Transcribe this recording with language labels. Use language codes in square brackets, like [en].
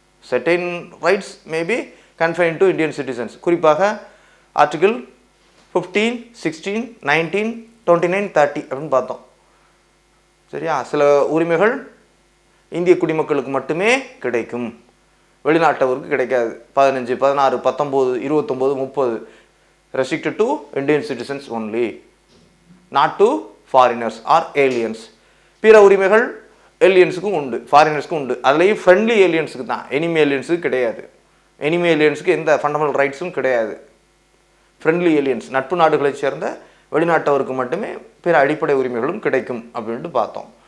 [en] Certain rights maybe confine to Indian citizens. [ta] குறிப்பாக article 15, 16, 19, 29, 30 அப்படின்னு பார்த்தோம். சரியா, சில உரிமைகள் இந்திய குடிமக்களுக்கு மட்டுமே கிடைக்கும், வெளிநாட்டவருக்கு கிடைக்காது. [en] 15, 16, 19, 29, 30 restricted to Indian citizens only, not to foreigners or aliens. [ta] பிற உரிமைகள் ஏலியன்ஸுக்கும் உண்டு, ஃபாரினர்ஸ்க்கும் உண்டு. அதுலேயும் ஃப்ரெண்ட்லி ஏலியன்ஸுக்கு தான், எனிமி ஏலியன்ஸுக்கு கிடையாது. எனிமி ஏலியன்ஸுக்கு எந்த ஃபண்டமெண்டல் ரைட்ஸும் கிடையாது. ஃப்ரெண்ட்லி ஏலியன்ஸ், நட்பு நாடுகளை சேர்ந்த வெளிநாட்டவருக்கு மட்டுமே பிற அடிப்படை உரிமைகளும் கிடைக்கும் அப்படின்ட்டு பார்த்தோம்.